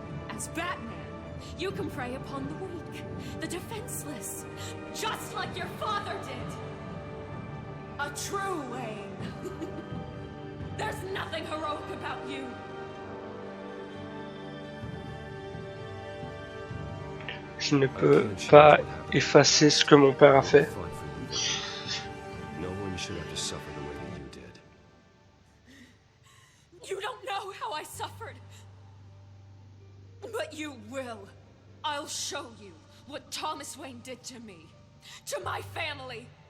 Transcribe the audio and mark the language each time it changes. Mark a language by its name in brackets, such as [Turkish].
[English] As Batman, you can prey upon the weak, the defenseless, just like your father did. A true Wayne. There's nothing heroic about you. [French] Je ne peux pas effacer ce que mon père a fait. [English] No one should have to suffer the way that you did. You don't know how I suffered. But you will. I'll show you what Thomas Wayne did to me. To my family.